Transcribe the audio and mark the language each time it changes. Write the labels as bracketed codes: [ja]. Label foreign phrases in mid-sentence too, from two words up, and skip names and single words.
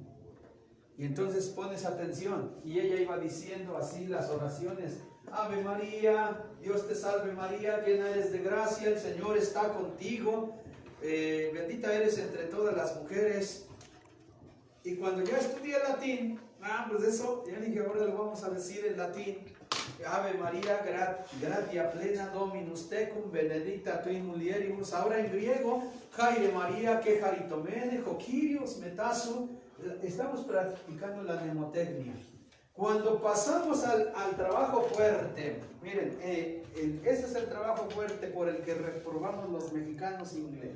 [es] Y entonces pones atención, y ella iba diciendo así las oraciones: Ave María, Dios te salve María, llena eres de gracia, el Señor está contigo, bendita eres entre todas las mujeres, Y cuando ya estudié latín, pues eso, ya dije, ahora lo vamos a decir en latín. [la] Ave María, gratia plena Dominus tecum, benedicta tu in mulieribus. [es] Ahora en griego, [el] Χαίρε Μαρία, κεχαριτωμένη, Κύριος, μετά σου. [es] Estamos practicando la mnemotecnia. Cuando pasamos al trabajo fuerte, miren, ese es el trabajo fuerte por el que reprobamos los mexicanos inglés.